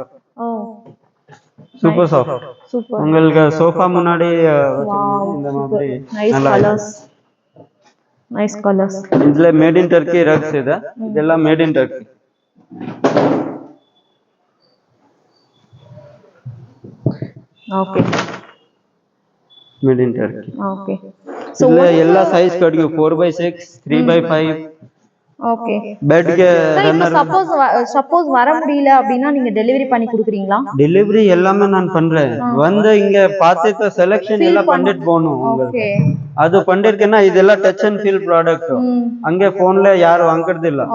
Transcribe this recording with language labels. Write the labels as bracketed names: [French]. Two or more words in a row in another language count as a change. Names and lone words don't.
[English] ஓ super soft சூப்பர் [Tamil] உங்களுக்கு சோஃபா முன்னாடி இந்த மாதிரி [English] nice colors இதுல made in Turkey rugs [Kannada] ಇದೆ ಇದೆಲ್ಲ [English] made in Turkey ಓಕೆ made in Turkey ಓಕೆ [Kannada] ಸೊ ಎಲ್ಲ ಸೈಜ್ ಕಡಿಗೆ 4x6 3x5 [English] ஓகே bed ke runner [Tamil] சப்போஸ் வர முடியல அப்படினா நீங்க டெலிவரி பண்ணி கொடுக்குறீங்களா டெலிவரி எல்லாமே நான் பண்றேன் வந்து இங்க பார்த்துட்டு செலக்ஷன் எல்லாம் பண்ணிட்டு போணும் [English] ஓகே [Tamil] அது பண்ணிருக்கேன்னா இதெல்லாம் [English] touch and feel product [Tamil] அங்க போன்ல யாரும் வாங்குறது இல்ல